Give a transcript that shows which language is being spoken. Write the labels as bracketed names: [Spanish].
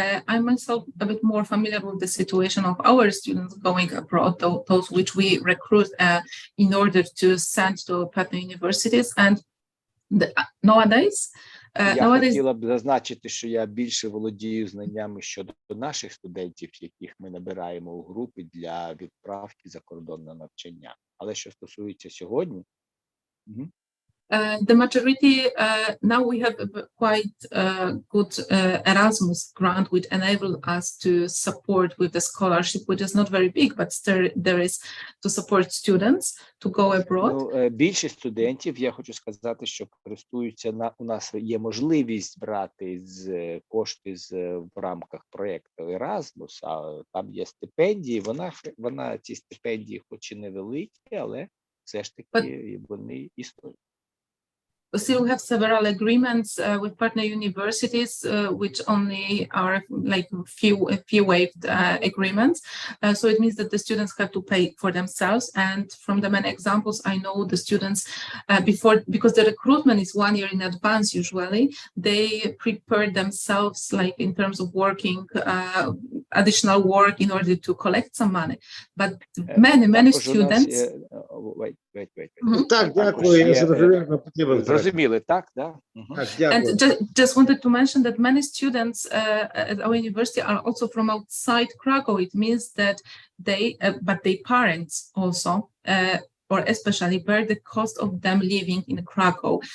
[English] I'm myself a bit more familiar with the situation of our students going abroad, those which we recruit in order to send to partner universities. And nowadays, [Ukrainian] Я хотіла б зазначити, що я більше володію знаннями щодо наших студентів, яких ми набираємо у групи для відправки за кордон на навчання. Але що стосується сьогодні, [English] the majority, now we have a quite good Erasmus grant, which enable us to support with the scholarship, which is not very big, but still there is to support students to go abroad. [Ukrainian] Більшість студентів, я хочу сказати, що користуються, у нас є можливість брати кошти в рамках проєкту Erasmus, а там є стипендії, ці стипендії хоч і невеликі, але все ж таки вони існують. [English] Still, we have several agreements with partner universities, which only are like few waived agreements. So it means that the students have to pay for themselves. And from the many examples, I know the students because the recruitment is 1 year in advance. Usually, they prepare themselves, like in terms of working additional work in order to collect some money. But many students. Wait. [Ukrainian] Так, дякую, я зрозумів, потрібен. Зрозуміли, так, да? [English] And just wanted to mention that many students at our university are also from outside Krakow. It means that but their parents also, or especially bear the cost of them living in Krakow.